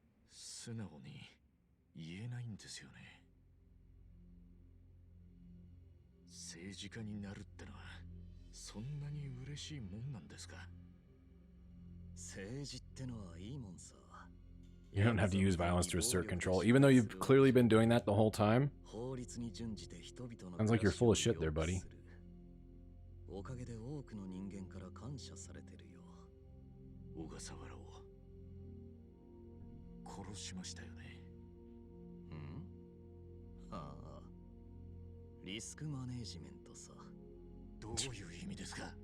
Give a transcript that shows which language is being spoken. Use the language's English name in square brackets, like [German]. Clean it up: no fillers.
[Japanese] 素直に言えないんですよね。政治家になるってのはそんなに嬉しいもんなんですか？政治ってのはいいもんさ。 [English] You don't have to use violence to assert control, even though you've clearly been doing that the whole time. [Japanese] 法律に準じて人々の [English] Sounds like you're full of shit there, buddy. [Japanese] おかげで多くの人間から感謝されてるよ。小笠原を殺しましたよね。ああ、リスクマネージメントさ。どういう意味ですか？